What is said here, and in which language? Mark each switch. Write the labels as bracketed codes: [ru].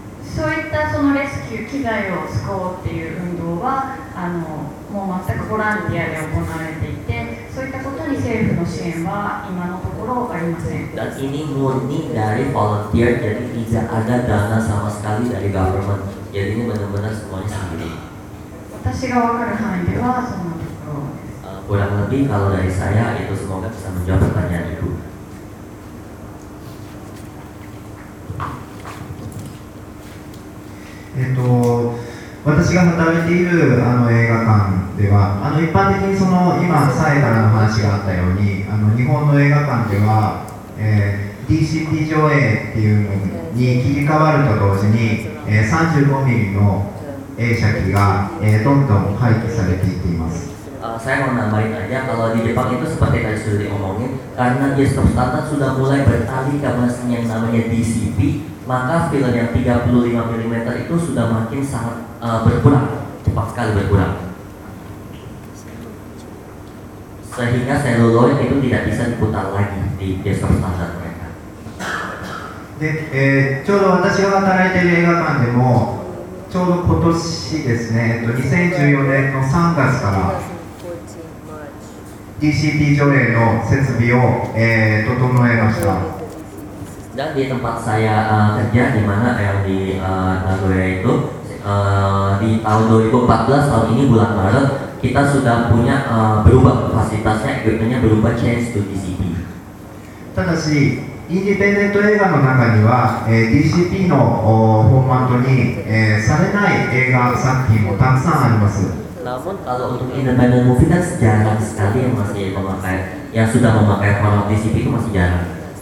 [ja] そういったそのレスキュー機材を使おうっていう運動はもう全くボランティアで行われていて、そういったことに政府の支援は今のところありません。 [id] dan ini murni dari volunteer, jadi tidak ada dana sama sekali dari government, jadi ini benar-benar semuanya sendiri. [ja] 私が分かる範囲ではそのところです。 [id] kurang lebih kalau dari saya itu, semoga bisa menjawab pertanyaan ibu. [ja] 私が働いている映画館では一般的にその今サエからの話があったように日本の映画館では、DCP 上映っていうのに切り替わると同時に、35mm の映写機が、どんどん廃棄されていっています。 [id] Saya mau nambahin aja, kalau di Jepang itu seperti tadi sudah diomongin, karena bioskop standar sudah mulai beralih ke mesin yang namanya DCP, maka film yang 35mm itu sudah makin sangat berkurang, cepat sekali berkurang. Sehingga seluloid itu tidak bisa diputar lagi di bioskop standar mereka. [ja] Jadi, ちょうど私が働いている映画館でも、ちょうど今年ですね、2014年の3月から、DCP 条例の設備を、整えました。 [id] dan di tempat saya kerja di mana yang di Nagoya itu di tahun 2014 tahun ini bulan Maret kita sudah punya berubah fasilitasnya, equipmentnya berubah, [en] change to DCP. [ja] ただしインディペンデント映画の中には、DCP のフォーマットに、されない映画作品もたくさんあります。 [id] Namun kalau untuk independent movie kan jarang sekali yang masih memakai, yang sudah memakai format DCP itu masih jarang.